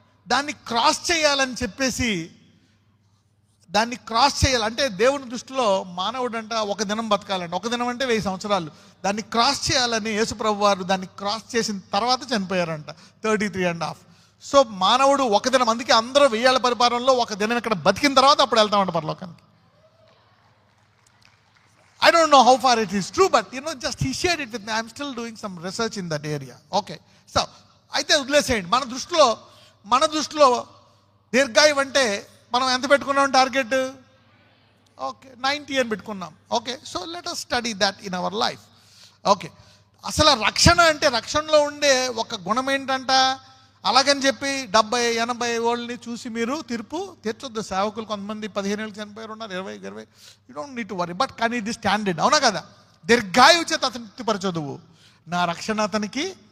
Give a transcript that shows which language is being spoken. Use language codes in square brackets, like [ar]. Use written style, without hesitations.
[te] దాన్ని క్రాస్ చేయాలని చెప్పేసి, దాన్ని క్రాస్ చేయాలంటే దేవుని దృష్టిలో మానవుడు అంట ఒక దినం బతకాలంట. ఒక దినం అంటే 1000 సంవత్సరాలు. దాన్ని క్రాస్ చేయాలని యేసుప్రభు వారు దాన్ని క్రాస్ చేసిన తర్వాత చనిపోయారంట, 33.5. సో మానవుడు ఒక దినం, అందుకే అందరూ 1000 ఏళ్ల పరిపాలనలో ఒక దినం ఇక్కడ బతికిన తర్వాత అప్పుడు వెళ్తామంట పరలోకానికి. [en] I don't know how far it is true, but just he shared it with me. I'm still doing some research in that area. Okay, so [te] అయితే వదిలేసేయండి. మన దృష్టిలో దీర్ఘాయువు అంటే మనం ఎంత పెట్టుకున్నాం టార్గెట్? ఓకే, 90 అని పెట్టుకున్నాం. [en] Okay, so let us study that in our life. [te] Okay, అసలు రక్షణ అంటే, రక్షణలో ఉండే ఒక గుణం ఏంటంట? అలాగని చెప్పి 70-80 వాళ్ళని చూసి మీరు తీర్పు తీర్చొద్దు. సేవకులు కొంతమంది 15 ఏళ్ళు చనిపోయారు ఉన్నారు, 20. [en] You don't need to worry. [te] But కానీ ఇది స్టాండర్డ్, అవునా కదా? దీర్ఘాయువు చేత అతను తృప్తిపరచదువు, నా రక్షణ అతనికి.